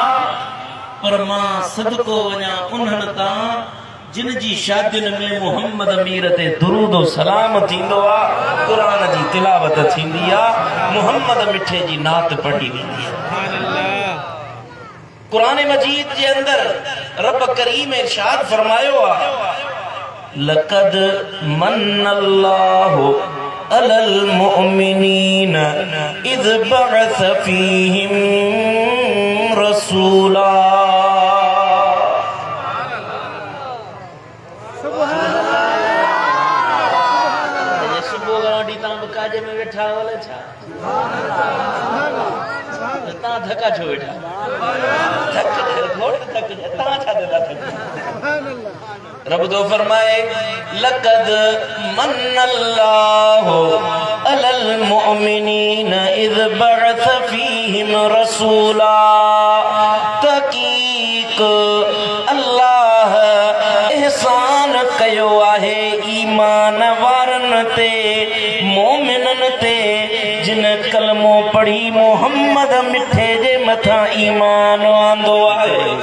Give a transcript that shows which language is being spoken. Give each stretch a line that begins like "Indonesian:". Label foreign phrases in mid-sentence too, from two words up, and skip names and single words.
Sindhi: पर मां सदको वञा उन्हनि तां जिन जी शादियुनि में मुहम्मद मीर ते दुरूद व सलाम थींदो आहे, क़ुरान जी तिलावत थींदी आहे, मुहम्मद मिठे जी नात पढ़ी वेंदी आहे। क़ुरान मजीद जे अंदर रब करीम इरशाद फरमायो आहे,
Arabic: لقد من الله على المؤمنين إذ بعث فيهم رسولا. काजे में वेठा वाले छा ता धक्का छो वेठा थक घोट थक ता छा देला थक।
Sindhi: रब तो फरमाए,
Arabic: لقد من الله على المؤمنين إذ بعث فيهم رسولا.
Sindhi: तहक़ीक़ अल्लाह एहसान कयो आहे ईमान वारनि ते, मोमिनन ते जिन कलमो पढ़ी मोहम्मद मिठे जे मथां ईमान आंदो आहे।